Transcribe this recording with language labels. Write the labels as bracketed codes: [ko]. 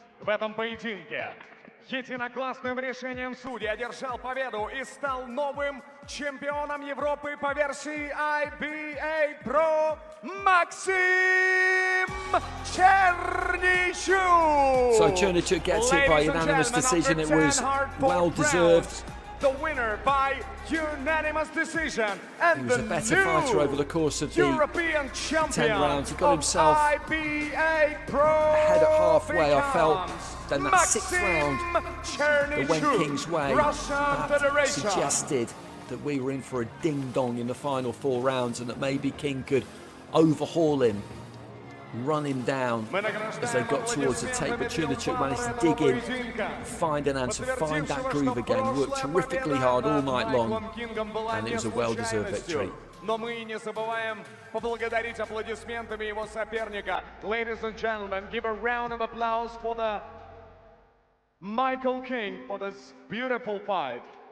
[ru] В этом поединке единогласным решением судей одержал победу и стал новым чемпионом Европы по версии IBA.PRO Maxim Chernichuk. [en] So Chernichuk gets it by unanimous decision. It was well deserved. The winner by unanimous decision, and he was a better fighter over the course of the European 10 rounds. He got himself IBA.PRO ahead at halfway, I felt. Then that 6th round that went King's way, that suggested that we were in for a ding-dong in the final 4 rounds, and that maybe King could overhaul him, run him down as they got towards the tape. But Chernichuk managed to dig in, find an answer, find that groove again, worked terrifically hard all night long, and it was a well-deserved victory. [ru] Но мы не забываем поблагодарить аплодисментами его соперника. [en] Ladies and gentlemen, give a round of applause for the Michael King for this beautiful fight.